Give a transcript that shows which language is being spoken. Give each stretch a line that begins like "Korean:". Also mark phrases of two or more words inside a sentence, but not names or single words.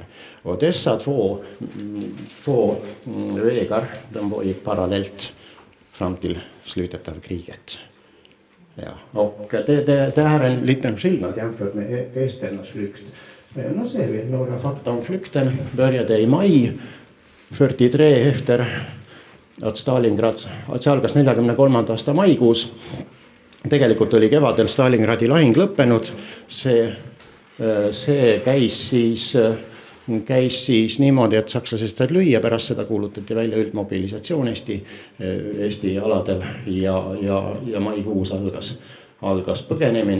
Swedish: Och dessa två vägar, de gick parallellt fram till slutet av kriget. Ja, och det här är en liten skillnad jämfört med esternas flykt. Nu ser vi några fakta om flykten. Började i maj 43 efter et Stalingrad,
Estonian: see algas 43. aasta maikuus. Tegelikult oli kevadel Stalingradi lahing lõppenud. See käis siis niimoodi, et sakslased said lüüa, pärast seda kuulutati välja üldmobilisatsioon Eesti aladel ja maikuus algas põgenemine.